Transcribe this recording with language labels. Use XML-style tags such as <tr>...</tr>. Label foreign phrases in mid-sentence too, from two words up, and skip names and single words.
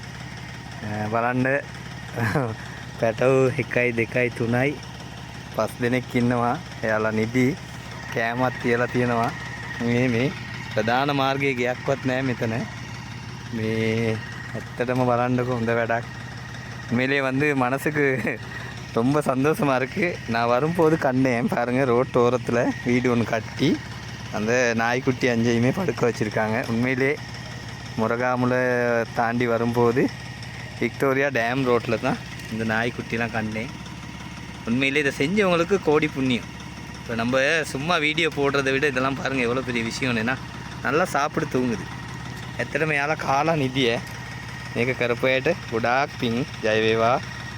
<si>බලන්න පැටව 1යි 2යි 3යි 5 දෙනෙක් ඉන්නවා. එයාලා නිදි කෑමක් තියලා තියෙනවා. මේ ප්‍රධාන මාර්ගයේ ගියක්වත් නැහැ මෙතන. මේ ඇත්තටම බලන්නකො හොඳ වැඩක්.</si> <ta>உண்மையிலே மனசுக்கு ரொம்ப சந்தோஷமாக இருக்குது. நான் வரும்போது கண்டேன் பாருங்கள், ரோட் ஓரத்தில் வீடு ஒன்று கட்டி அந்த நாய்க்குட்டி அஞ்சையுமே படுக்க வச்சுருக்காங்க. உண்மையிலே முருகாமுல தாண்டி வரும்போது விக்டோரியா டேம் ரோட்டில் தான் இந்த நாய்க்குட்டிலாம் கண்டேன். உண்மையிலே இதை செஞ்சவங்களுக்கு கோடி புண்ணியம். இப்போ நம்ம சும்மா வீடியோ போடுறதை விட இதெல்லாம் பாருங்கள் எவ்வளோ பெரிய விஷயம். ஏன்னா நல்லா சாப்பிட்டு தூங்குது. எத்தனை மேலே காலம் நிதியை</ta> <si>මේක කරපුවාට ගොඩාක් පිං. ජය වේවා.</si>